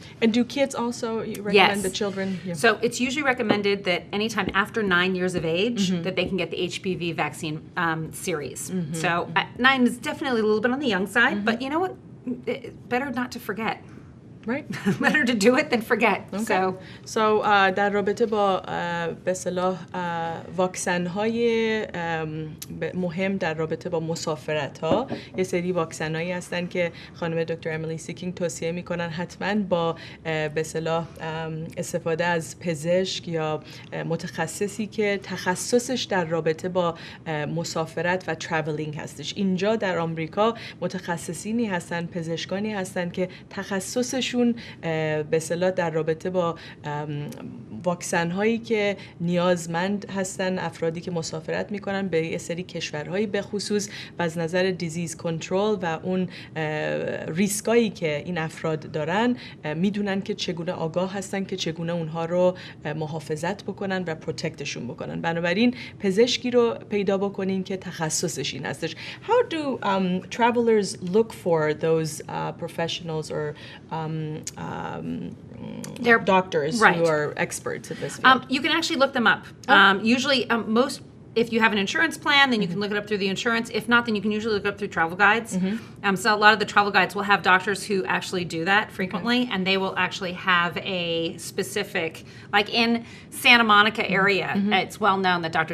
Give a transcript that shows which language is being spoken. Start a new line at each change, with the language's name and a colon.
English: And do kids also recommend the children? Yeah. So it's usually recommended that anytime after 9 years of age that they can get the HPV vaccine series. So 9 is definitely a little bit on the young side, but you know what? Better not to forget. Right. Better to do it than forget. Okay.
Persian: So در رابطه با به اصطلاح واکسن های مهم در رابطه با مسافرت ها، یه سری واکسن هایی هستن که خانم دکتر امیلی سیکینگ توصیه میکنن حتما با به اصطلاح استفاده از پزشک یا متخصصی که تخصصش در رابطه با مسافرت و ترافلینگ هستش. اینجا در آمریکا متخصصینی هستن، پزشکانی هستن که تخصصش به اصطلاح در رابطه با واکسن هایی که نیازمند هستن افرادی که مسافرت میکنن به یه سری کشورهایی به خصوص و از نظر دیزیز کنترل و اون ریسکایی که این افراد دارن میدونن که چگونه آگاه هستن که چگونه اونها رو محافظت بکنن و پروتکتشون بکنن. بنابراین پزشکی رو پیدا بکنین که تخصصش این هستش.
English: How do travelers look for those professionals or they're doctors who are experts in this field? You can actually look them up. Usually, if you have an insurance plan, then you can look it up through the insurance. If not, then you can usually look it up through travel guides. So a lot of the travel guides will have doctors who actually do that frequently, and they will actually have a specific, like in Santa Monica area, it's well known that Dr.